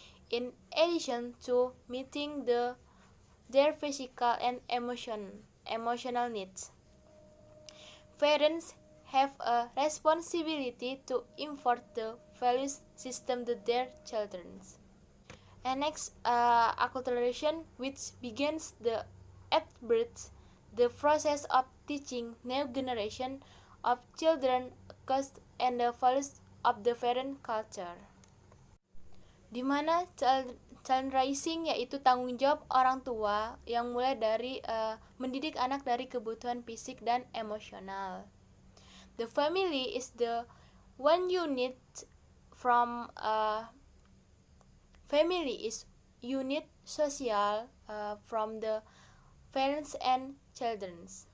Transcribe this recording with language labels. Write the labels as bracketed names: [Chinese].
[English] In addition to meeting their physical and emotional needs, parents have a responsibility to impart the value system to their children. And next, acculturation, which begins at birth, the process of teaching new generation of children and the values of the parent culture. [Indonesian] Di mana child raising yaitu tanggung jawab orang tua yang mulai dari mendidik anak dari kebutuhan fisik dan emosional. [English] The family is the one unit from family is unit social from the parents and children.